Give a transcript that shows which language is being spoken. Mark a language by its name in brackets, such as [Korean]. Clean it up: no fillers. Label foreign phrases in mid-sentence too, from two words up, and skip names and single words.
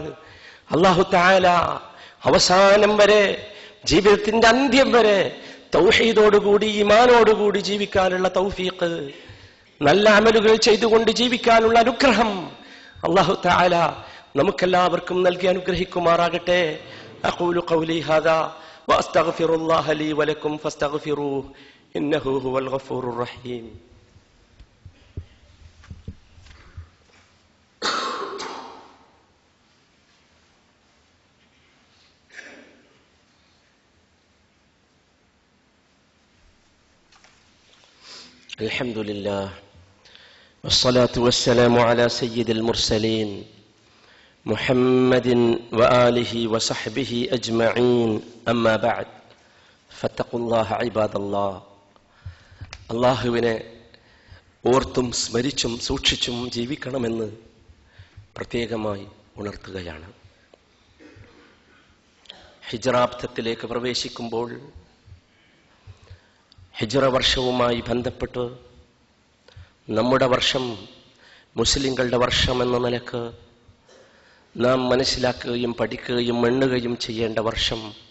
[Malayalam] അല്ലാഹു തആല അവസാനം വരെ, ജീവിതത്തിന്റെ അന്ത്യം വരെ തൗഹീദോടുകൂടി ഈമാനോടുകൂടി ജീവിക്കാനുള്ള തൗഫീഖ്, നല്ല അമലുകൾ ചെയ്തുകൊണ്ട് ജീവിക്കാനുള്ള അനുഗ്രഹം അല്ലാഹു തആല നമുക്കെല്ലാവർക്കും നൽകി അനുഗ്രഹിക്കുമാറാകട്ടെ. [Arabic] أقول قولي هذا وأستغفر الله لي ولكم فاستغفروه إنه هو الغفور الرحيم. الحمد لله والصلاة والسلام على سيد المرسلين محمد وآله وصحبه أجمعين أما بعد فاتقوا الله عباد الله. [Malayalam] അള്ളാഹുവിനെ ഓർത്തും സ്മരിച്ചും സൂക്ഷിച്ചും ജീവിക്കണമെന്ന് പ്രത്യേകമായി ഉണർത്തുകയാണ്. ഹിജ്റാബ്ദത്തിലേക്ക് പ്രവേശിക്കുമ്പോൾ ഹിജ്റ വർഷവുമായി ബന്ധപ്പെട്ട് നമ്മുടെ വർഷം മുസ്ലിങ്ങളുടെ വർഷം എന്ന നിലക്ക് നാം മനസ്സിലാക്കുകയും പഠിക്കുകയും എണ്ണുകയും ചെയ്യേണ്ട വർഷം